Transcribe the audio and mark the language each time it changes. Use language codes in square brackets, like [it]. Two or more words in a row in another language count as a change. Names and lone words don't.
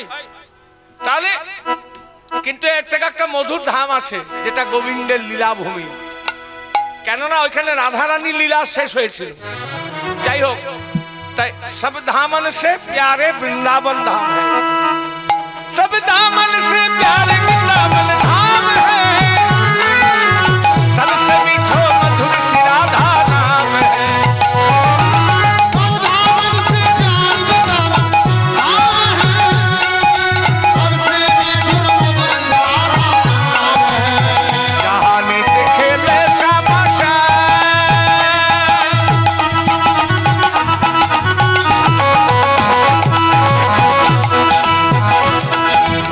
[bn] তাহলে কিন্তু এর থেকে একটা মধুর ধাম আছে, যেটা গোবিন্দের লীলাভূমি। কেননা ওইখানে রাধারানী লীলা শেষ হয়েছিল। যাই হোক, তাই [hi] सब धामन से प्यारे वृंदावन धाम है, सब धामन से प्यारे वृंदावन धाम है, सबसे मीठो मधुर श्री राधा नाम है। जहाँ नित्य खेले श्यामा श्याम,